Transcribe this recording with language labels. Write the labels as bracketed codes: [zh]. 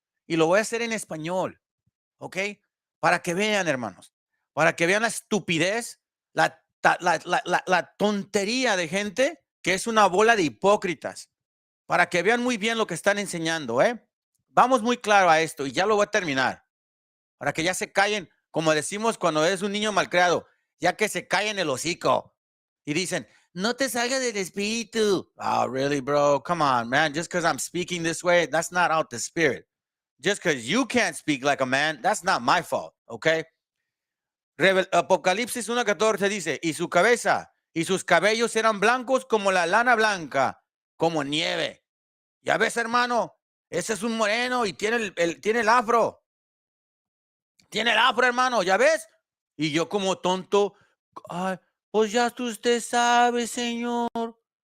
[es] Y lo voy a hacer en español, ¿ok? Para que vean, hermanos, para que vean la estupidez, la tontería de gente que es una bola de hipócritas, para que vean muy bien lo que están enseñando, ¿eh? Vamos muy claro a esto y ya lo voy a terminar, para que ya se callen, como decimos cuando es un niño malcriado, ya que se callen el hocico y dicen, no te salgas del espíritu. [en] Oh, really, bro? Come on, man. Just because I'm speaking this way, that's not out the spirit. Just because you can't speak like a man, that's not my fault, okay? [es] Apocalipsis 1:14 dice, y su cabeza y sus cabellos eran blancos como la lana blanca, como nieve. Ya ves, hermano, ese es un moreno y tiene tiene el afro. Tiene el afro, hermano, ¿ya ves? Y yo como tonto, ay, pues ya usted sabe, señor.